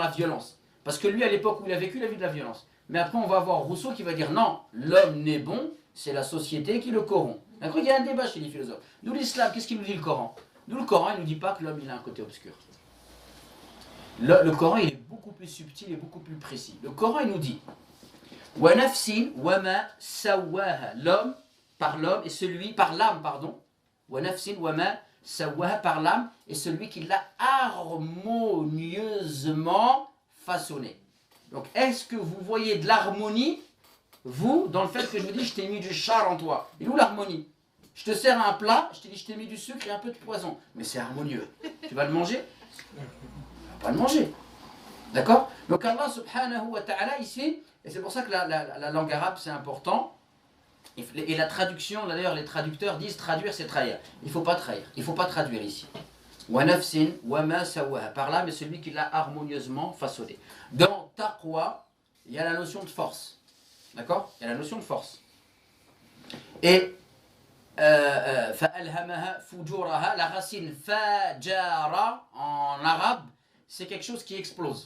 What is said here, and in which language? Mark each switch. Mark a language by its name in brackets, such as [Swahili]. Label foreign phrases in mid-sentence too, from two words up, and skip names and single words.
[French] Parce que lui, à l'époque où il a vécu de la violence. Mais après, on va voir Rousseau qui va dire non, l'homme n'est bon, c'est la société qui le corrompt. D'accord? Il y a un débat chez les philosophes. Nous, l'islam, qu'est-ce qu'il nous dit le Coran? Nous, le Coran, il ne nous dit pas que l'homme il a un côté obscur. Le Coran, il est beaucoup plus subtil et beaucoup plus précis. Le Coran, il nous dit [Arabic] ونفس وما سواها, [French] l'homme par l'homme et celui par l'âme, pardon. [Arabic] ونفس وما سواها, [French] par l'âme et celui qui l'a harmonieusement façonné. Donc, est-ce que vous voyez de l'harmonie, vous, dans le fait que je vous dis je t'ai mis du char en toi? Et où l'harmonie? Je te sers un plat, je te dis je t'ai mis du sucre et un peu de poison. Mais c'est harmonieux. Tu vas le manger? Tu ne vas pas le manger. D'accord? Donc Allah [Arabic] سبحانه وتعالى [French] ici, et c'est pour ça que la langue arabe c'est important, et la traduction, d'ailleurs les traducteurs disent traduire c'est trahir. Il ne faut pas trahir, il ne faut pas traduire ici. [Arabic] ونفس وما سواها, [French] par là mais celui qui l'a harmonieusement façonné. Dans taqwa, il y a la notion de force. D'accord? Il y a la notion de force. Et [Arabic] فألهمها فجورها, [French] la racine fajara en arabe, c'est quelque chose qui explose.